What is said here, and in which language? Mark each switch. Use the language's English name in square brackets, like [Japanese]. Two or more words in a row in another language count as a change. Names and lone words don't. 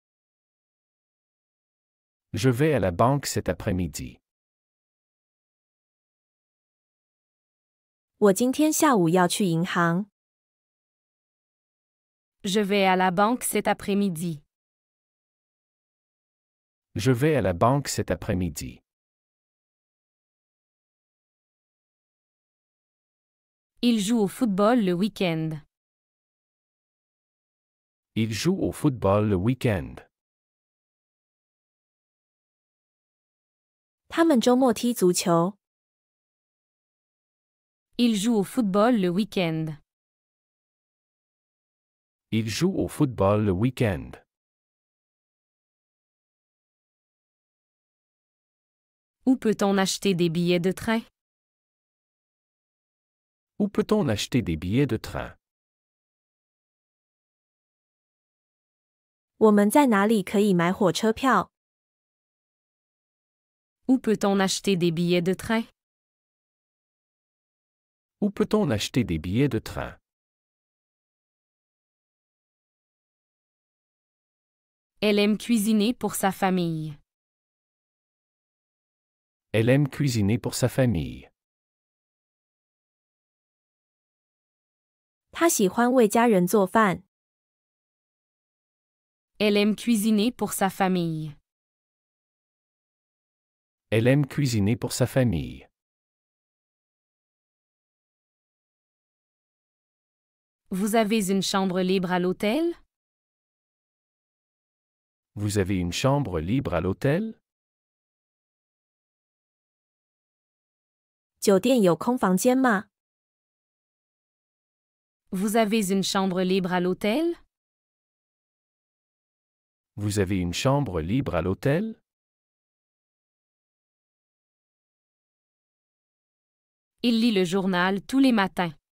[French] Je vais à la banque cet après-midi. [Chinese] 我今天下午要去银行。 [French] Je vais à la banque cet après-midi. Je vais à la banque cet après-midi. Il joue au football le week-end. Il joue au football le week-end. [Chinese] 他们周末踢足球。 [French] Il joue au football le week-end. Il joue au football le week-end. Où peut-on acheter des billets de train? Où peut-on acheter des billets de train? [Chinese] 我们在哪里可以买火车票？ [French] Où peut-on acheter des billets de train? Où peut-on acheter des billets de train? Elle aime cuisiner pour sa famille. Elle aime cuisiner pour sa famille. [Chinese] 他喜欢为家人做饭。 [French] Elle aime cuisiner pour sa famille. Elle aime cuisiner pour sa famille. Vous avez une chambre libre à l'hôtel? Vous avez une chambre libre à l'hôtel? [Chinese] 酒店有空房间吗？ [French] Vous avez une chambre libre à l'hôtel? Vous avez une chambre libre à l'hôtel? Il lit le journal tous les matins.